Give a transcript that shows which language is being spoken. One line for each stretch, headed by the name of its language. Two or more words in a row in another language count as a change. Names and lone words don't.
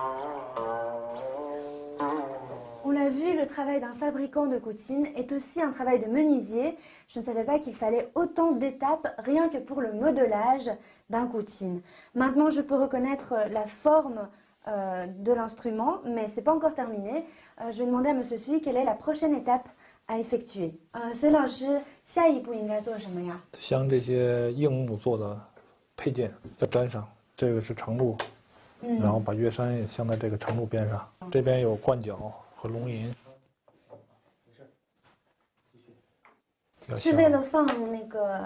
French: On l'a vu, le travail d'un fabricant de goutine est aussi un travail de menuisier. Je ne savais pas qu'il fallait autant d'étapes rien que pour le modelage d'un goutine. Maintenant, je peux reconnaître la forme de l'instrument, mais ce n'est pas encore terminé. Je vais demander à M. Sui quelle est la prochaine étape à effectuer.
Chinese: Sui 老师，下一步应该做什么呀？像这些硬木做的配件要粘上，这个是程度，然后把乐山也镶在这个程度边上。这边有冠角和龙吟。是为了放那个